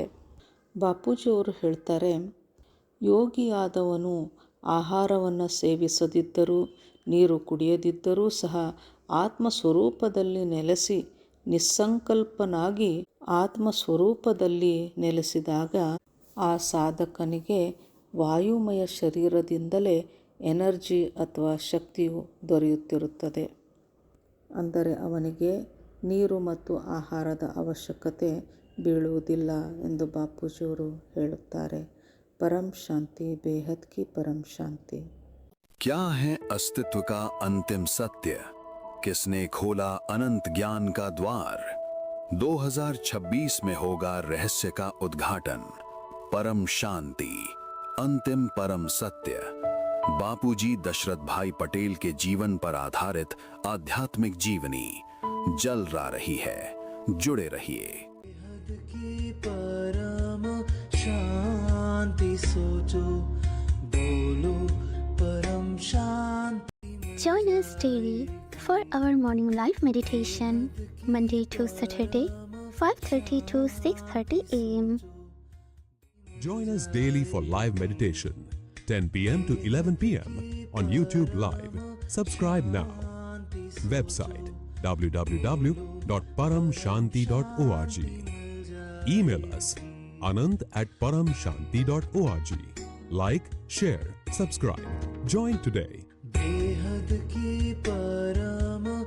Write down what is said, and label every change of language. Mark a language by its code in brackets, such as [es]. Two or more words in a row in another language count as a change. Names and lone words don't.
[kn] ಬಾಪೂಜಿಯವರು ಹೇಳ್ತಾರೆ, ಯೋಗಿಯಾದವನು ಆಹಾರವನ್ನು ಸೇವಿಸದಿದ್ದರೂ, ನೀರು ಕುಡಿಯದಿದ್ದರೂ ಸಹ ಆತ್ಮಸ್ವರೂಪದಲ್ಲಿ ನೆಲೆಸಿ ನಿಸ್ಸಂಕಲ್ಪನಾಗಿ ಆತ್ಮಸ್ವರೂಪದಲ್ಲಿ ನೆಲೆಸಿದಾಗ ಆ ಸಾಧಕನಿಗೆ ವಾಯುಮಯ ಶರೀರದಿಂದಲೇ ಎನರ್ಜಿ ಅಥವಾ ಶಕ್ತಿಯು ದೊರೆಯುತ್ತಿರುತ್ತದೆ. ಅಂದರೆ ಅವನಿಗೆ ನೀರು ಮತ್ತು ಆಹಾರದ ಅವಶ್ಯಕತೆ ಬೀಳುವುದಿಲ್ಲ ಎಂದು ಬಾಪೂಜಿಯವರು ಹೇಳುತ್ತಾರೆ. [hi] परम शांति, बेहद की परम शांति। क्या है अस्तित्व का अंतिम सत्य? किसने खोला अनंत ज्ञान का द्वार? 2026 में होगा रहस्य का उद्घाटन। परम शांति, अंतिम परम सत्य। बापूजी दशरथ भाई पटेल के जीवन पर आधारित आध्यात्मिक जीवनी जलरा रही है। जुड़े रहिए। की परम शांति सोचो, बोलो परम शांति। [en] Join us daily for our morning live meditation, Monday to Saturday, 5:30 to 6:30 a.m. Join us daily for live meditation, 10 p.m. to 11 p.m. on YouTube Live. Subscribe now. Website www.paramshanti.org. Email us anant@paramshanti.org. Like, share, subscribe. Join today. [hi] बेहद की परम